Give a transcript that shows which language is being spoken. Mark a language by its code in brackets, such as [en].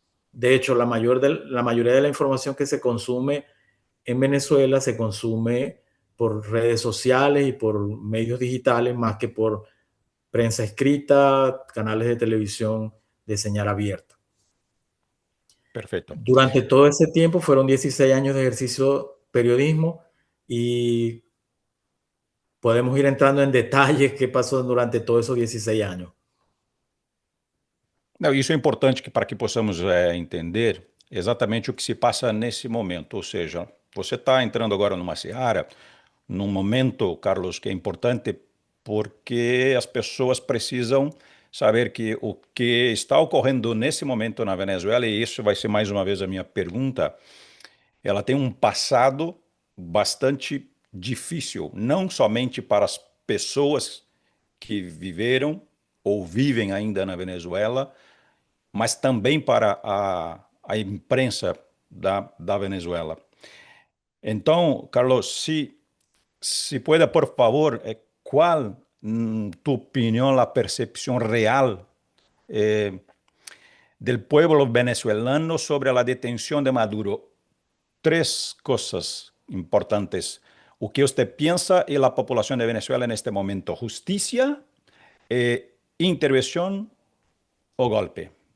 [es] De hecho, la mayoría de la información que se consume en Venezuela se consume por redes sociales y por medios digitales más que por prensa escrita, canales de televisión de señal abierta. Perfecto. Durante todo ese tiempo fueron 16 años de ejercicio periodismo y podemos ir entrando en detalles qué pasó durante todos esos 16 años. [pt] Não, isso é importante para que possamos entender exatamente o que se passa nesse momento. Ou seja, você está entrando agora numa seara, num momento, Carlos, que é importante porque as pessoas precisam saber que o que está ocorrendo nesse momento na Venezuela, e isso vai ser mais uma vez a minha pergunta, ela tem um passado bastante difícil, não somente para as pessoas que viveram ou vivem ainda na Venezuela, mas também para a imprensa da Venezuela. Então, [es] Carlos, se puede, por favor, ¿cuál, tu opinión, la percepción real del pueblo venezolano sobre la detención de Maduro? Tres cosas importantes. [pt] O que [es] usted piensa y la población de Venezuela en este momento: justicia, intervención o golpe.